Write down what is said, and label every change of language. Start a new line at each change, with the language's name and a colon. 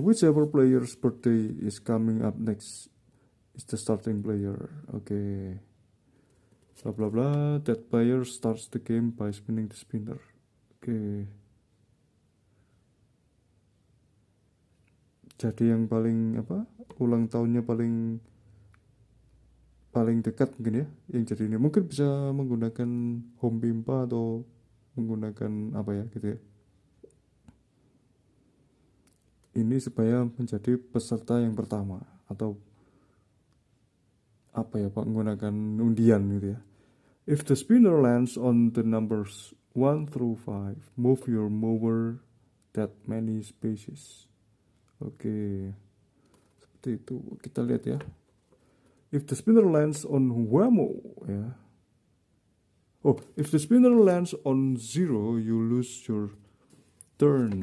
English: Whichever player's birthday is coming up next is the starting player. Okay. Blah blah blah. That player starts the game by spinning the spinner. Okay.
Indonesian: Jadi yang paling ulang tahunnya paling dekat mungkin ya, yang jadi ini mungkin bisa menggunakan home pimpa atau menggunakan gitu ya. Ini supaya menjadi peserta yang pertama atau apa ya, Pak, menggunakan undian gitu ya.
English: If the spinner lands on the numbers 1 through 5, move your mover that many spaces.
Indonesian: Oke, seperti itu. Kita lihat ya.
English: If the spinner lands on Whammo, ya. Oh, if the spinner lands on 0, you lose your turn.